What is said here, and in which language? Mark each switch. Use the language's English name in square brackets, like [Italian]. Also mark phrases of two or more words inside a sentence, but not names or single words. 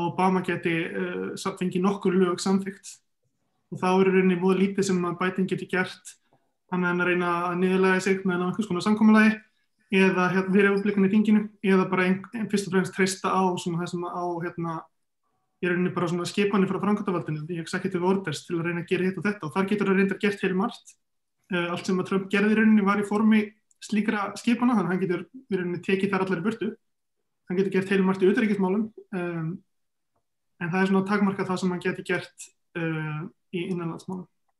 [Icelandic] Obama geti fengið nokkur lög samþykkt, og þá voða lítið sem að Biden geti gert hann að reyna að niðurlægja sig með einhvers konar samkomulagi eða við republikana í þinginu, eða bara fyrst og fremst treysta á svona það sem á bara svona skipanir frá framkvæmdarvaldinu, [English] the executive orders, [Icelandic] til að reyna að gera hitt og þetta, og þar getur það reyndar gert heilmargt. Allt sem að Trump gerði í rauninni var í formi slíkra skipana, þannig að hann getur í rauninni tekið þar allar í burtu. Hann getur gert heilmargt í utanríkismálum, en það svona takmarkað það sem hann geti gert í innanlandsmálum.